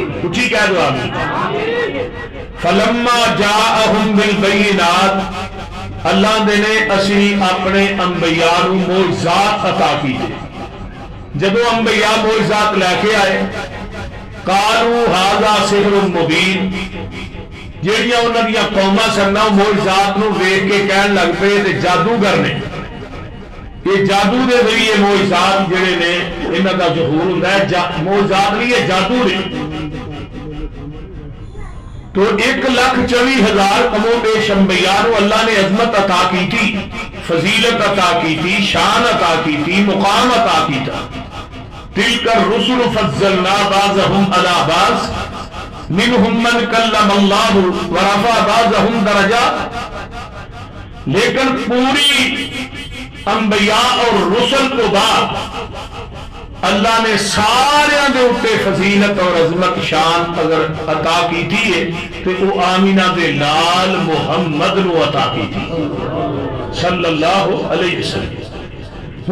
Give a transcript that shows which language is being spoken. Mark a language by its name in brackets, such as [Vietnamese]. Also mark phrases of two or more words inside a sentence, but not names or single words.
[Punjabi] اچھی کہہ دو آمین. [Arabic] فلما جاءہم بالبینات، [Punjabi] اللہ دے نے اسی اپنے انبیاء نو معجزات عطا کیتے. جدو انبیاء معجزات لے کے آئے، [Arabic] قالوا ھذا سحر مبین، [Punjabi] جیڑیاں انہاں دیاں قوماں سن معجزات نو ویکھ کے کہن لگ پے تے جادوگر نے، یہ جادو دے ذریعے معجزات جڑے نے انہاں دا ظہور ہوندا ہے. معجزات نہیں ہے، جادو نے. [Urdu] تو 1,24,000 کم و بیش انبیاء نو اللہ نے عظمت عطا کی تھی، فضیلت عطا کی تھی، شان عطا کی تھی، مقام عطا کی تھا. [Arabic] تلک الرسل فضلنا بعضهم على بعض منهم من کلم اللہ ورفع بعضهم درجات. [Urdu] لیکن پوری انبیاء اور رسل کو بعد اللہ نے [Punjabi] سارے دے اوپر [Urdu] فضیلت اور عظمت شان اگر عطا کی تھی تو وہ [Punjabi] آمینہ دے لال محمد نو [Urdu] عطا کی تھی [Arabic] صلی اللہ علیہ وسلم.